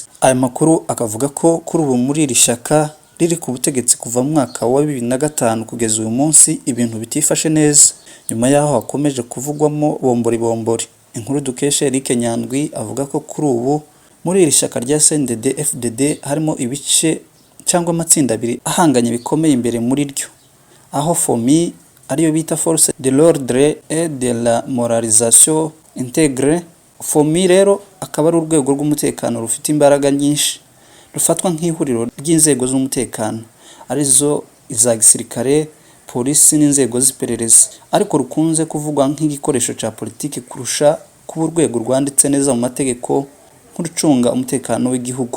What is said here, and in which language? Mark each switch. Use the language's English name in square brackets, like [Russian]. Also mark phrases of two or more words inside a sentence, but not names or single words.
[Kinyarwanda] Aya makuru akavuga ko kuri ubu muri iri shaka riri ku butegetsi kuva mu mwaka wa 2005 kugeza uyu munsi ibintu bitifashe neza, nyuma yaho hakomeje kuvugwamo bombori. Inkuru dukesha Eric Nyandwi avuga ko kuri ubu muri iri shaka rya CNDD FDD harimo ibice cyangwa amatsinda abiri ahanganye bikomeye imbere muri ryo, aho FOMI ariyo bita [French] Force de l'ordre et de la moralisation intégrée. [Kinyarwanda] FOMI rero akaba ari urwego rw'umutekano rufite imbaraga nyinshi, rufatwa nk'ihuriro ry'inzego z'umutekano arizo iza gisirikare, polisi n'inzego z'iperereza, ariko rukunze kuvugwa nk'igikoresho cya politiki kurusha kuba urwego rwanditse neza mu mategeko nk'urucunga umutekano w'igihugu.